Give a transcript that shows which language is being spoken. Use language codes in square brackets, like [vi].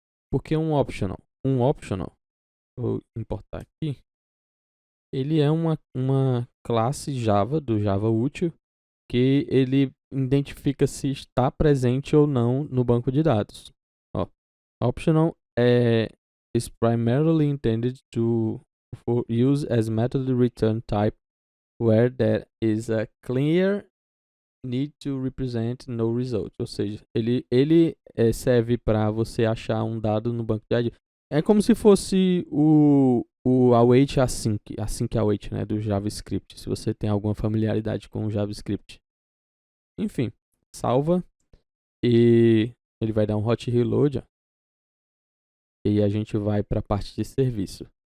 [pt] Por que um optional? Um optional, vou importar aqui. Ele é uma classe Java, do Java útil, que ele identifica se está presente ou não no banco de dados. [en] Ó, optional is primarily intended for use as method return type where there is a clear need to represent no result. [pt] Ou seja, ele serve para você achar um dado no banco de dados. É como se fosse o await async await, né, do JavaScript, se você tem alguma familiaridade com o JavaScript. Enfim, salva e ele vai dar um hot reload, ó, e a gente vai para a parte de serviço.